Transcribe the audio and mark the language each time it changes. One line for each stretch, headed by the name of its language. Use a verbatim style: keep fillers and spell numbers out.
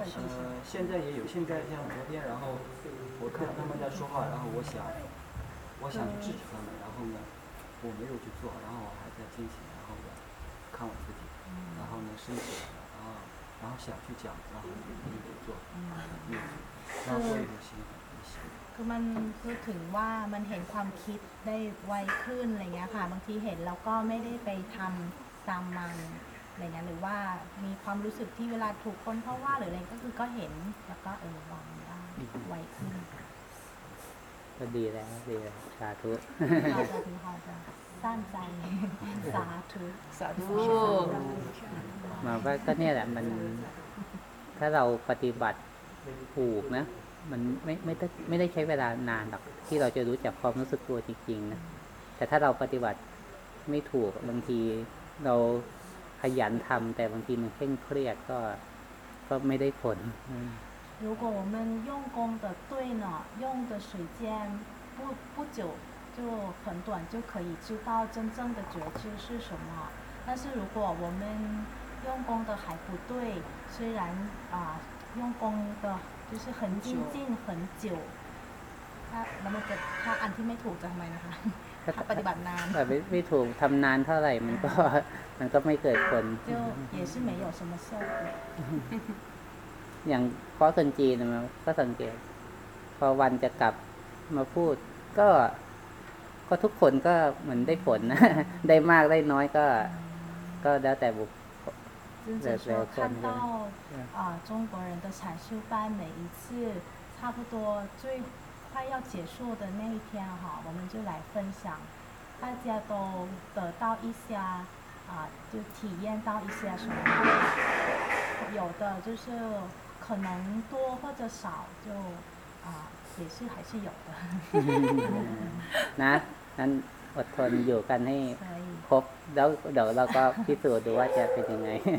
Chinese: 呃，现在也有，现在像昨天，然后我看到他们在说话，然后我想，我想去制止他们，然后呢，我没有去做，然后我还在进行，然后呢，看我自己，然后呢，升起来了，然后然后想去讲，然后没有做，没有做，然后我也有心很不行。
Thai: คือมันพูดถึงว่ามันเห็นความคิดได้ไวขึ้นอะไรเงี้ยค่ะบางทีเห็นแล้วก็ไม่ได้ไปทำตามมันอะไรเงี้ยหรือว่ามีความรู้สึกที่เวลาถูกคนเพราะว่าหรืออะไรก็คือก็เห็นแล้วก็เออวางได้ไวขึ้น ก็ดีแล้วดีแล้วสาธุ เราจะถึงเราจะสร้างใจสาธุ สาธุ มาว่าก็เนี่ยแหละมันถ้าเราปฏิบัติถูกนะมันไม่ไม่ได้ไม่ได้ใช้เวลานานหรอกที่เราจะรู้จักความรู้สึกตัวจริงๆนะแต่ถ้าเราปฏิบัติไม่ถูกบางทีเราขยันทำแต่บางทีมันเคร่งเครียดก็ก็ไม่ได้ผล
Chinese: 如果我们用功的对呢用的时间不不久就很短就可以知道真正的觉知是什么但是如果我们用功的还不对虽然啊用功的就是很精进很久，但
Thai: ถ้าแล้วมันจะถ้าอันที่ไม่ถูกจะทำไมนะคะถ้าปฏิบัตินาน แต่ไม่ไม่ถูกทำนานเท่าไหร่มันก็มันก็ไม่เกิดผล
Chinese: 就也是没有什么效果
Thai: อย่างข้อคนจีนนะก็สังเกตพอวันจะกลับมาพูดก็ก็ทุกคนก็เหมือนได้ผลนะได้มากได้น้อยก็ก็แล้วแต่บุคคล
Chinese: 就是说看到啊中国人的禅修班每一次差不多最快要结束的那一天哈，我们就来分享，大家都得到一些啊，就体验到一些什么，有的就是可能多或者少，就啊也是还是有的。
Thai: นะนั้นอดทนอยู่กันให้ครบแล้วเดี๋ยวเราก็พิสูจน์ดูว่าจะเป็นยังไง